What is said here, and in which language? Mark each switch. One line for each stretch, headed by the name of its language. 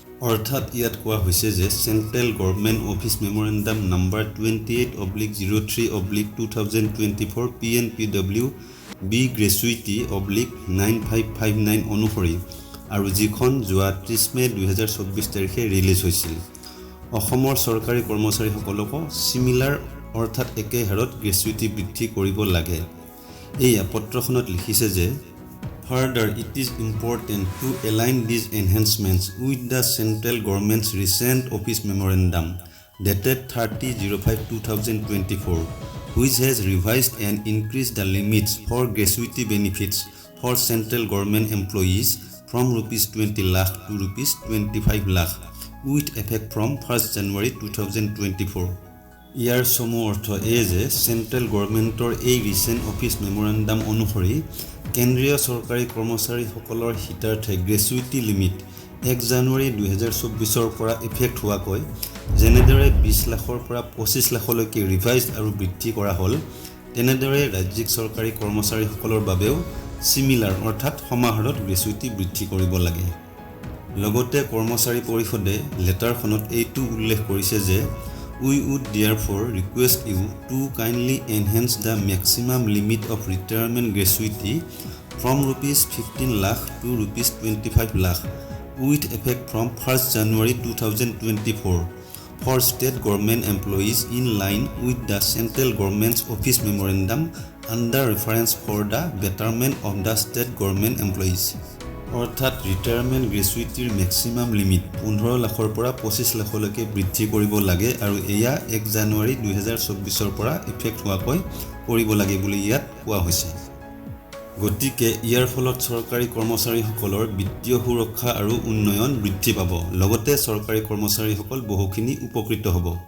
Assamese: অৰ্থাৎ ইয়াত কোৱা হৈছে যে central government office memorandum number 28/03/2024 PNPW B gratuity /9559 অনুসৰি আৰু যিখন যোৱা 30 মে 2024 তাৰিখে ৰিলিজ হৈছিল। অসমৰ চৰকাৰী কৰ্মচাৰীসকলকো সিমিলাৰ অৰ্থাৎ একে হাৰত গ্ৰেচুইটি বৃদ্ধি কৰিব লাগে। এই পত্ৰখনত লিখিছে যে
English: Further, it is important to align these enhancements with the central government's recent office memorandum dated 30/05/2024, which has revised and increased the limits for gratuity benefits for central government employees from ₹20 lakh to ₹25 lakh with effect from 1st January 2024.
Assamese: ইয়াৰ চমু অৰ্থ এই যে central গভৰ্ণমেণ্টৰ এই recent office memorandum অনুসৰি কেন্দ্ৰীয় চৰকাৰী কৰ্মচাৰীসকলৰ হিতাৰ্থে গ্ৰেচুইটি লিমিট 1 জানুৱাৰী 2024 পৰা ইফেক্ট হোৱাকৈ যেনেদৰে 20 লাখৰ পৰা 25 লাখলৈকে ৰিভাইজ আৰু বৃদ্ধি কৰা হ'ল, তেনেদৰে ৰাজ্যিক চৰকাৰী কৰ্মচাৰীসকলৰ বাবেও সিমিলাৰ অৰ্থাৎ সমাহাৰত গ্ৰেচুইটি বৃদ্ধি কৰিব লাগে। লগতে কৰ্মচাৰী পৰিষদে লেটাৰখনত এইটো উল্লেখ কৰিছে যে
English: We would therefore request you to kindly enhance the maximum limit of retirement gratuity from ₹15 lakh to ₹25 lakh with effect from 1st January 2024 for state government employees in line with the central government's office memorandum under reference for the betterment of the state government employees।
Assamese: অৰ্থাৎ retirement গ্ৰেচুইটিৰ maximum limit 15 লাখৰ পৰা 25 লাখলৈকে বৃদ্ধি কৰিব লাগে আৰু এয়া 1 জানুৱাৰী 2024 পৰা effect হোৱাকৈ কৰিব লাগে বুলি ইয়াত কোৱা হৈছে। গতিকে ইয়াৰ ফলত চৰকাৰী কৰ্মচাৰীসকলৰ বিত্তীয় সুৰক্ষা আৰু উন্নয়ন বৃদ্ধি পাব, লগতে চৰকাৰী কৰ্মচাৰীসকল বহুখিনি উপকৃত হ'ব।